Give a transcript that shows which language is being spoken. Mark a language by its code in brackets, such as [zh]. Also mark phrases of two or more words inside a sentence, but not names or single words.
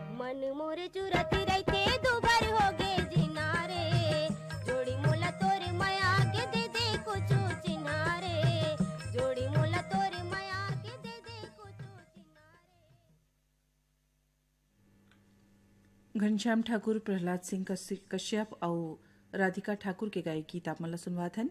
[hne] मन मोरे चुरती रहते दुबर हो गे जिनारे जोड़ी मोला तोरे माया के दे दे कुछ चिनारे जोड़ी मोला तोरे माया के दे दे कुछ चिनारे। घनश्याम ठाकुर, प्रहलाद सिंह कश्यप और राधिका ठाकुर के गायक गीत आप मला सुनवात हन।